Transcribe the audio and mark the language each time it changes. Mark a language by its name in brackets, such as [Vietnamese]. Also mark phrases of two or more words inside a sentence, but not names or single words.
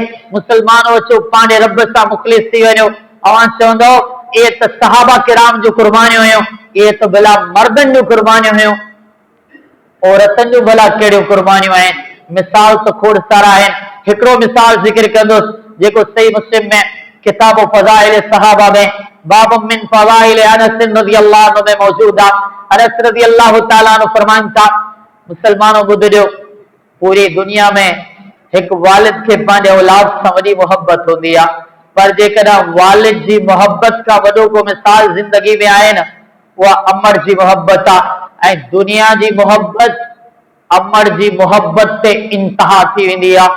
[Sindhi] मुसलमानों अचो पंहिंजे रब सां मुख़लिस थी वञो। अवां चवंदो इहे त सहाबा किराम जूं कुर्बानियूं हुयूं, इहे त भला मर्दनि जूं कुर्बानियूं हुयूं, औरतनि जूं भला कहिड़ियूं कुर्बानियूं आहिनि? मिसाल त खोड़ सारा आहिनि। हिकिड़ो मिसाल ज़िक्र कंदुसि जेको सही मुस्लिम में किताब फ़ज़ाइल सहाबा में बाब मिन फ़ज़ाइल अनस [Arabic] رضي الله عنه [Sindhi] में मौजूद आहे। अनस [Arabic] رضي الله تعالى عنه [Sindhi] फरमाइनि था, मुसलमानों ॿुधिजो, पूरी दुनिया में हिकु वालिद खे पंहिंजे औलाद सां वॾी मोहब्बत हूंदी आहे, पर जेकॾहिं वालिद जी मोहब्बत खां वॾो को मिसाल ज़िंदगी में आहे न, उहा अमड़ जी मोहब्बत आहे। ऐं दुनिया जी मोहब्बत अमड़ जी मोहब्बत ते इंतहा थी वेंदी आहे।